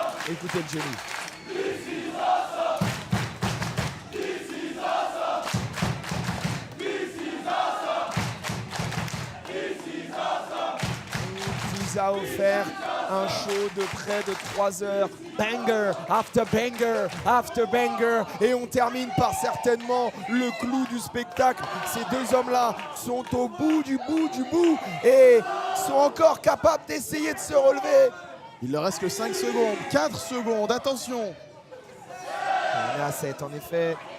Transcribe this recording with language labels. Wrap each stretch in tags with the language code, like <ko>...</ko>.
<fr>Écoutez le génie. Il nous a offert un show de près de 3 heures.</fr> <en>Banger after banger after banger.</en> <fr>Et on termine par certainement le clou du spectacle. Ces deux hommes-là sont au bout du bout du bout et sont encore capables d'essayer de se relever. Il ne leur reste que 5 secondes, 4 secondes, attention. On est à 7 en effet.</fr>